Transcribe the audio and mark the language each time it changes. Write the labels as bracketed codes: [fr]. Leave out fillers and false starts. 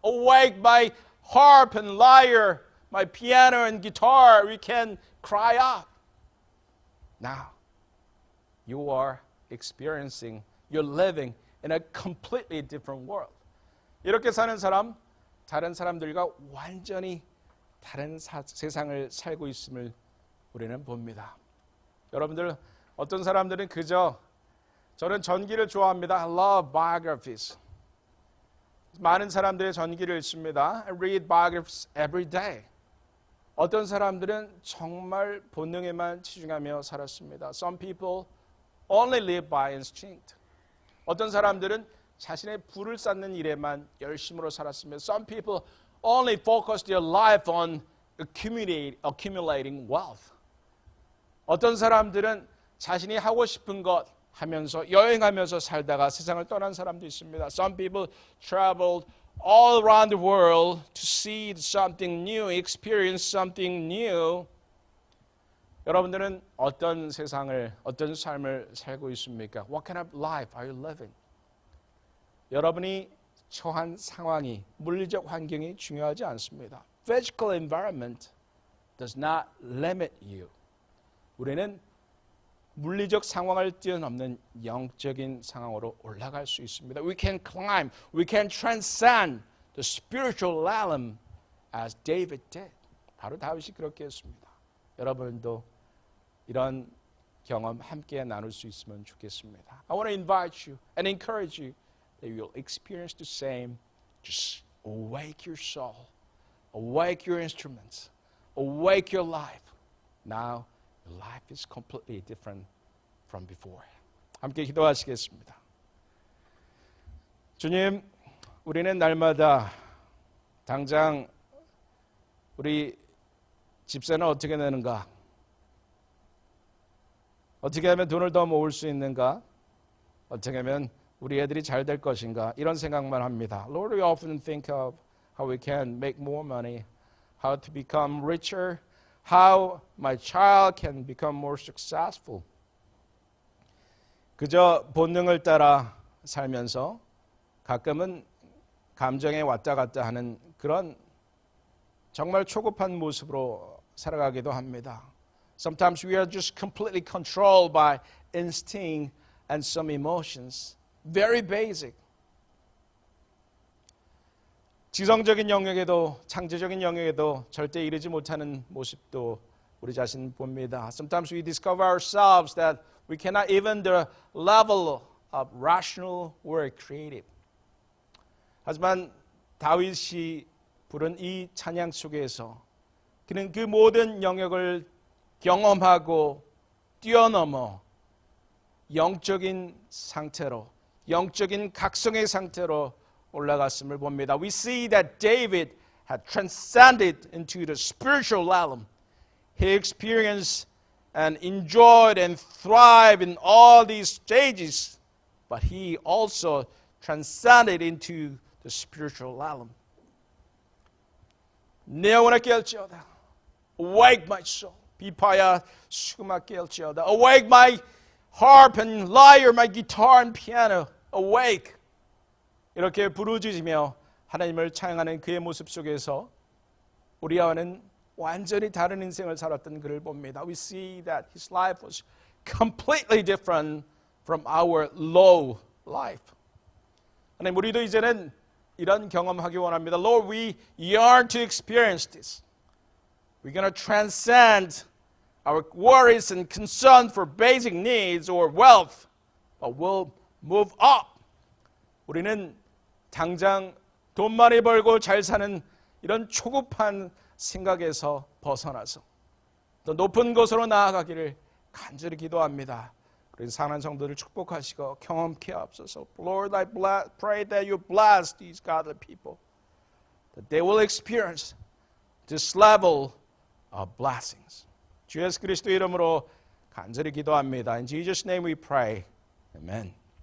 [en] Awake my harp and lyre, my piano and guitar. We can cry out. Now, you are experiencing, you're living in a completely different world. [ko] 이렇게 사는 사람, 다른 사람들과 완전히 다른 세상을 살고 있음을 우리는 봅니다. 여러분들 어떤 사람들은 그저 저는 전기를 좋아합니다. [en] I love biographies. [ko] 많은 사람들의 전기를 읽습니다. [en] I read biographies every day. [ko] 어떤 사람들은 정말 본능에만 치중하며 살았습니다. [en] Some people only live by instinct. [ko] 어떤 사람들은 자신의 부를 쌓는 일에만 열심으로 살았습니다. [en] Some people only focus their life on accumulating wealth. [ko] 어떤 사람들은 자신이 하고 싶은 것 하면서 여행하면서 살다가 세상을 떠난 사람도 있습니다. [en] Some people traveled all around the world to see something new, experience something new. [ko] 여러분들은 어떤 세상을, 어떤 삶을 살고 있습니까? [en] What kind of life are you living? [ko] 여러분이 처한 상황이, 물리적 환경이 중요하지 않습니다. [en] Physical environment does not limit you. [ko] 우리는 물리적 상황을 뛰어넘는 영적인 상황으로 올라갈 수 있습니다. [en] We can climb, we can transcend the spiritual realm as David did. [ko] 바로 다윗이 그렇게 했습니다. 여러분도 이런 경험 함께 나눌 수 있으면 좋겠습니다. [en] I want to invite you and encourage you that you'll experience the same. Just awake your soul, awake your instruments, awake your life. Now, your life is completely different from before. [ko] 함께 기도하시겠습니다. 주님, 우리는 날마다 당장 우리 집세는 어떻게 내는가? 어떻게 하면 돈을 더 모을 수 있는가? 어떻게 하면 우리 애들이 잘 될 것인가? 이런 생각만 합니다. [en] Lord, we often think of how we can make more money, how to become richer, how my child can become more successful. [ko] 그저 본능을 따라 살면서 가끔은 감정에 왔다 갔다 하는 그런 정말 초급한 모습으로 살아가기도 합니다. [en] Sometimes we are just completely controlled by instinct and some emotions. Very basic. [ko] 지성적인 영역에도 창조적인 영역에도 절대 이르지 못하는 모습도 우리 자신 봅니다. [en] Sometimes we discover ourselves that we cannot even the level of rational or creative. [ko] 하지만 다윗이 부른 이 찬양 속에서 그는 그 모든 영역을 경험하고 뛰어넘어 영적인 상태로, 영적인 각성의 상태로 올라갔음을 봅니다. [en] We see that David had transcended into the spiritual realm. He experienced and enjoyed and thrived in all these stages, but he also transcended into the spiritual realm. [ko] 내 영혼아 깨울지어다. [en] Awake my soul. [ko] 비파야 수금아 깨울지어다. [en] Awake my harp and lyre, my guitar and piano. Awake. [ko] 이렇게 부르짖으며 하나님을 찬양하는 그의 모습 속에서 우리와는 완전히 다른 인생을 살았던 그를 봅니다. [en] We see that his life was completely different from our low life. [ko] 하나님, 우리도 이제는 이런 경험하기 원합니다. [en] Lord, we yearn to experience this. We're going to transcend our worries and concern for basic needs or wealth, but we'll move up. [ko] 우리는 당장 돈 많이 벌고 잘 사는 이런 초급한 생각에서 벗어나서 더 높은 곳으로 나아가기를 간절히 기도합니다. 우리 사랑하는 성도들 축복하시고 경험케 하옵소서. [en] Lord, I pray that you bless these godly people, that they will experience this level of blessings. [ko] 주 예수 그리스도 이름으로 간절히 기도합니다. [en] In Jesus' name we pray. Amen.